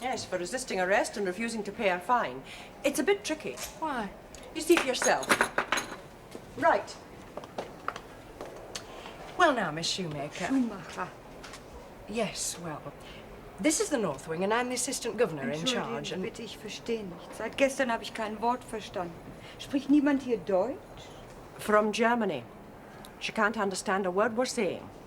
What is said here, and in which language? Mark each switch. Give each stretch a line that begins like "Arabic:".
English: Yes, for resisting arrest and refusing to pay a fine. It's a bit tricky. Why? You see for yourself. Right. Well now, Miss Shoemaker. Schumacher. Yes, well, this is the North Wing and I'm the Assistant Governor in charge.
German: Entschuldigen, bitte, ich verstehe nichts. Seit gestern habe ich kein Wort verstanden. Spricht niemand hier Deutsch?
English: From Germany. She can't understand a word we're saying.